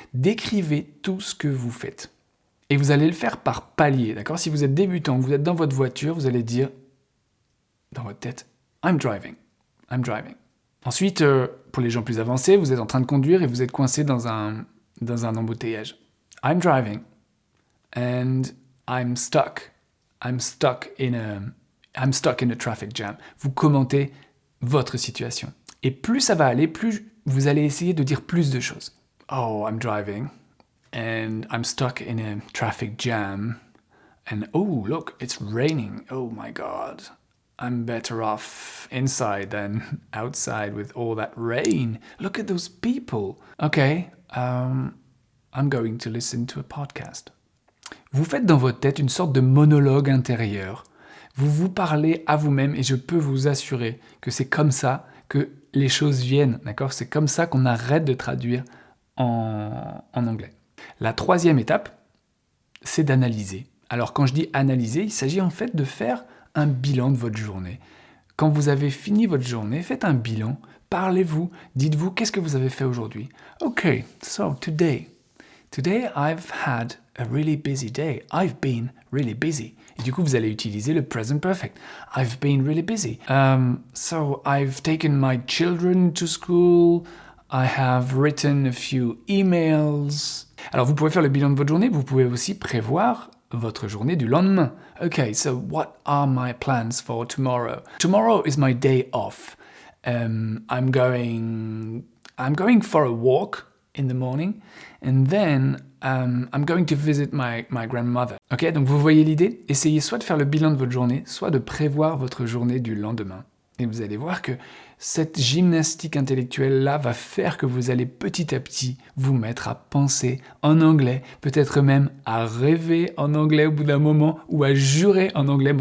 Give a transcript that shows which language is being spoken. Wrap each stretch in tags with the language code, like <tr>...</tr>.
<fr>Décrivez tout ce que vous faites. Et vous allez le faire par palier, d'accord? Si vous êtes débutant, vous êtes dans votre voiture, vous allez dire dans votre tête «</fr> <en>I'm driving, I'm driving ».</en> <fr>Ensuite, pour les gens plus avancés, vous êtes en train de conduire et vous êtes coincé dans un embouteillage.</fr> <en>I'm driving and I'm stuck. I'm stuck in a traffic jam.</en> <fr>Vous commentez votre situation. Et plus ça va aller, plus vous allez essayer de dire plus de choses.</fr> <en>Oh, I'm driving and I'm stuck in a traffic jam. And oh, look, it's raining. Oh my God. I'm better off inside than outside with all that rain. Look at those people. Okay, I'm going to listen to a podcast.</en> <fr>Vous faites dans votre tête une sorte de monologue intérieur. Vous vous parlez à vous-même et je peux vous assurer que c'est comme ça que les choses viennent, d'accord? C'est comme ça qu'on arrête de traduire en anglais. La troisième étape, c'est d'analyser. Alors quand je dis analyser, il s'agit en fait de faire un bilan de votre journée. Quand vous avez fini votre journée, faites un bilan, parlez-vous, dites-vous qu'est-ce que vous avez fait aujourd'hui.</fr> <en>Okay, so today I've had a really busy day. I've been really busy.</en> <fr>Et du coup, vous allez utiliser le present perfect.</fr> <en>I've been really busy. So I've taken my children to school. I have written a few emails.</en> <fr>Alors, vous pouvez faire le bilan de votre journée. Vous pouvez aussi prévoir votre journée du lendemain.</fr> <en>Okay, so what are my plans for tomorrow? Tomorrow is my day off. I'm going for a walk in the morning, and then I'm going to visit my grandmother.</en> <fr>Ok, donc vous voyez l'idée? Essayez soit de faire le bilan de votre journée, soit de prévoir votre journée du lendemain. Et vous allez voir que cette gymnastique intellectuelle-là va faire que vous allez petit à petit vous mettre à penser en anglais, peut-être même à rêver en anglais au bout d'un moment, ou à jurer en anglais.</fr>